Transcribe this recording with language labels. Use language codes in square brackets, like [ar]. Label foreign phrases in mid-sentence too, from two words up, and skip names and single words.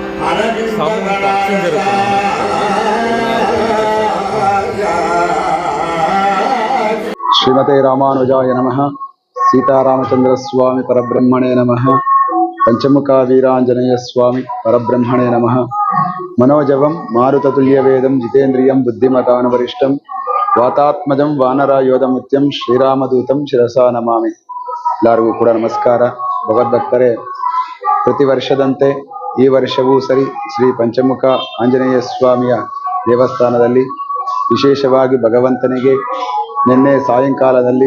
[sa] श्रीमते रामानुजाय नमः। सीतारामचंद्र स्वामी परब्रह्मणे नमः। पंचमुखा वीरांजनेय स्वामी परब्रह्मणे नमः। मनोजवं मारुततुल्यवेदं जितेन्द्रियं बुद्धिमतानुवरिष्ठं वातात्मजं वानरायोधमुत्यं ಶ್ರೀರಾಮದೂತಂ ಶಿರಸಾ ನಮಾಮಿ। [kn] ಎಲ್ಲರಿಗೂ ಕೂಡ ನಮಸ್ಕಾರ। ಭಗವದ್ಭಕ್ತರೇ, ಪ್ರತಿ ವರ್ಷದಂತೆ ಈ ವರ್ಷವೂ ಸರಿ ಶ್ರೀ ಪಂಚಮುಖ ಆಂಜನೇಯ ಸ್ವಾಮಿಯ ದೇವಸ್ಥಾನದಲ್ಲಿ ವಿಶೇಷವಾಗಿ ಭಗವಂತನಿಗೆ ನಿನ್ನೆ ಸಾಯಂಕಾಲದಲ್ಲಿ